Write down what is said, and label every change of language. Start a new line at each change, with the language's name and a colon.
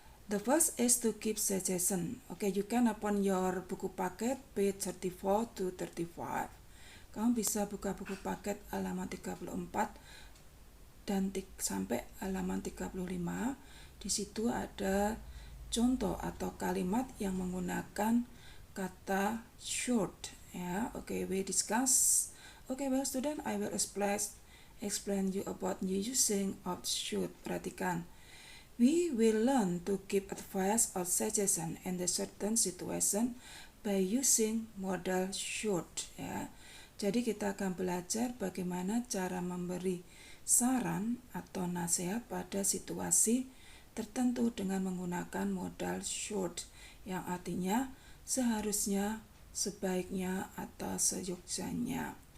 English: The first is to give suggestion. Okay, you can open your
Indonesian: buku paket
English: page 34 to 35.
Indonesian: Kamu bisa buka buku paket halaman 34 dan sampai halaman 35. Di situ ada contoh atau kalimat yang menggunakan kata should ya.
English: Okay, we discuss. Okay, well student, I will explain you about new using of should.
Indonesian: Perhatikan,
English: we will learn to give advice or suggestion in the certain situation by using modal should ya.
Indonesian: Jadi kita akan belajar bagaimana cara memberi saran atau nasihat pada situasi tertentu dengan menggunakan modal should, yang artinya seharusnya, sebaiknya, atau seyogyanya.